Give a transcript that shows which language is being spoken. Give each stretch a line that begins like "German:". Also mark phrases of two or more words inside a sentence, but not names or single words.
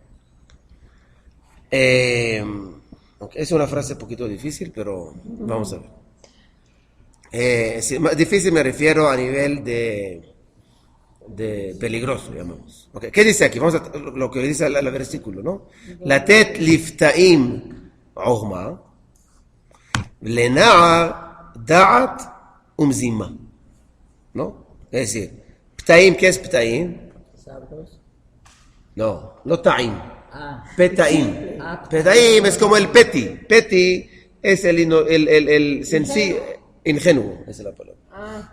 Spanish: Es una frase un poquito difícil, pero vamos a ver. Difícil me refiero a nivel de peligroso, llamamos. Okay. ¿Qué dice aquí? Vamos a lo que dice el versículo, ¿no?
Hebrew: לתת לפתאים ערמה לנער דעת ומזמה,
Spanish: ¿no? Es decir, ptaim, ¿qué es ptaim?
Hebrew: No טעים. פתאים.
Spanish: Petaim es como el peti. Peti es el sencillo, ingenuo, esa es la palabra.